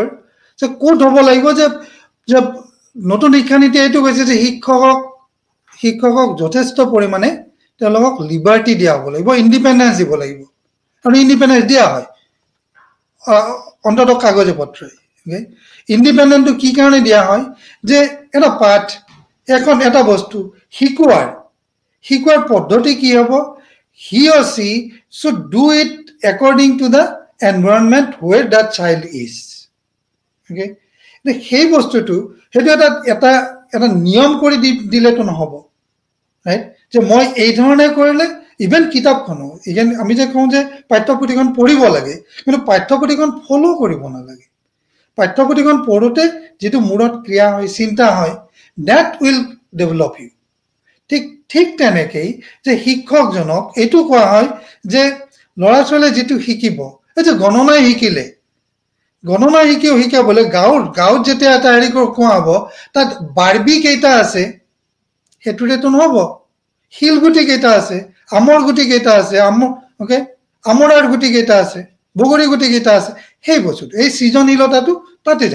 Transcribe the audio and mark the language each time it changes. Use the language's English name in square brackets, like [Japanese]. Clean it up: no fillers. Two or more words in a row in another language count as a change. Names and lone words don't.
[Assamese] যে ক'ত হ'ব লাগিব যে নতুন শিক্ষানীতি এইটো কৈছে যে শিক্ষকক যথেষ্ট পৰিমাণে তেওঁলোকক লিবাৰ্টি দিয়া হ'ব লাগিব, ইণ্ডিপেণ্ডেঞ্চ দিব লাগিব, আৰু ইণ্ডিপেণ্ডেঞ্চ দিয়া হয় অন্ততঃ কাগজে পত্ৰই। ইণ্ডিপেণ্ডেণ্টটো কি কাৰণে দিয়া হয় যে এটা পাঠ, এটা বস্তু শিকোৱাৰ পদ্ধতি কি হ'ব, [English] he or she should do it according to the environment where that child is. [Assamese] Okay, সেই বস্তুটো সেইটো এটা নিয়ম কৰি দিলেতো নহ'ব, ৰাইট? যে মই এই ধৰণে কৰিলে, ইভেন কিতাপখনো, ইভেন আমি যে কওঁ যে পাঠ্যপুথিখন পঢ়িব লাগে, কিন্তু পাঠ্যপুথিখন ফ'ল' কৰিব নালাগে। পাঠ্যপুথিখন পঢ়োতে যিটো মূৰত ক্ৰিয়া হয়, চিন্তা হয়, [English] that will develop you. [Assamese] ঠিক তেনেকেই যে শিক্ষকজনক এইটো কোৱা হয় যে ল'ৰা ছোৱালীয়ে যিটো শিকিব, এই যে গণনাই শিকাবলৈ গাঁৱত যেতিয়া এটা হেৰি কোৱা হ'ব, তাত বাৰ্বি কেইটা আছে সেইটোৰেতো নহ'ব, শিলগুটি কেইটা আছে, আমৰ গুটি কেইটা আছে, আমৰাৰ গুটি কেইটা আছে, বগৰী গুটি কেইটা আছে, সেই বস্তুটো, এই সৃজনশীলতাটো তাতে যাব।